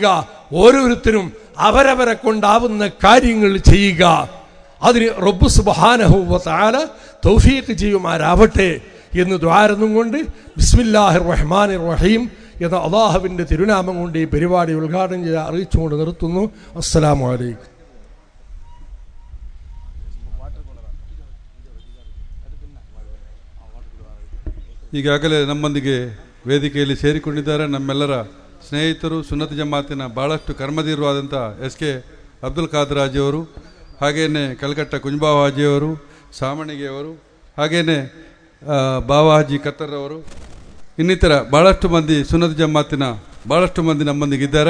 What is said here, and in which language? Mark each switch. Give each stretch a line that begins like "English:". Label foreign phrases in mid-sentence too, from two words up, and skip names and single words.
Malayalam: ഓരോരുത്തരും അവരവരെ കൊണ്ടാവുന്ന കാര്യങ്ങൾ ചെയ്യുക. അതിന് റബ്ബ്
Arabic: سبحانه وتعالى
Malayalam: തൗഫീഖ് ചെയ്യുമാറാവട്ടെ എന്ന് ദുആരന്നും കൊണ്ട്
Arabic: بسم الله الرحمن الرحيم
Malayalam: എന്ന അല്ലാഹുവിന്റെ തിരുനാമം കൊണ്ട് ഈ പരിപാടി ഉദ്ഘാടനം ചെയ്ത് അറിയിച്ചുകൊണ്ട് നിർത്തുന്നു.
Arabic: السلام عليكم.
Kannada: ಈಗಾಗಲೇ ನಮ್ಮೊಂದಿಗೆ ವೇದಿಕೆಯಲ್ಲಿ ಸೇರಿಕೊಂಡಿದ್ದಾರೆ ನಮ್ಮೆಲ್ಲರ ಸ್ನೇಹಿತರು, ಸುನ್ನತ್ ಜಮಾತಿನ ಭಾಳಷ್ಟು ಕರ್ಮಧೀರವಾದಂಥ ಎಸ್.ಕೆ. ಅಬ್ದುಲ್ ಖಾದರ್ ಹಾಜಿಯವರು, ಹಾಗೆಯೇ ಕಲ್ಕಟ್ಟ ಕುಂಜಬಾವ ಹಾಜಿಯವರು, ಸಾಮಣಿಗೆಯವರು, ಹಾಗೆಯೇ ಬಾವಾ ಹಾಜಿ ಕತ್ತರ್ ಅವರು, ಇನ್ನಿತರ ಭಾಳಷ್ಟು ಮಂದಿ ಸುನ್ನತ್ ಜಮಾತಿನ ಭಾಳಷ್ಟು ಮಂದಿ ನಮ್ಮೊಂದಿಗಿದ್ದಾರೆ.